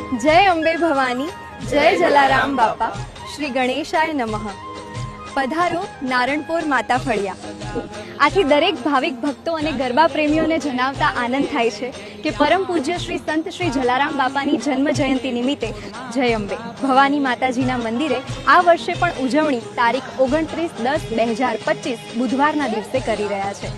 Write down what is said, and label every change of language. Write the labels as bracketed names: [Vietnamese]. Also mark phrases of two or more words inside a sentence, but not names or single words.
[Sanskrit] जय अंबे भवानी, जय जलाराम बापा, श्री गणेशाय नमः। [Gujarati] पधारो नारણપુર માતા ફળિયા। આથી દરેક ભાવિક ભક્તો અને ગરબા પ્રેમીઓને જણાવતા આનંદ થાય છે કે પરમ પૂજ્ય શ્રી સંત શ્રી જલારામ બાપાની જન્મ જયંતિ નિમિત્તે જય અંબે ભવાની માતાજીના મંદિરે આ વર્ષે પણ ઉજવણી તારીખ 29/10/2025 બુધવારના દિવસે કરી રહ્યા છે।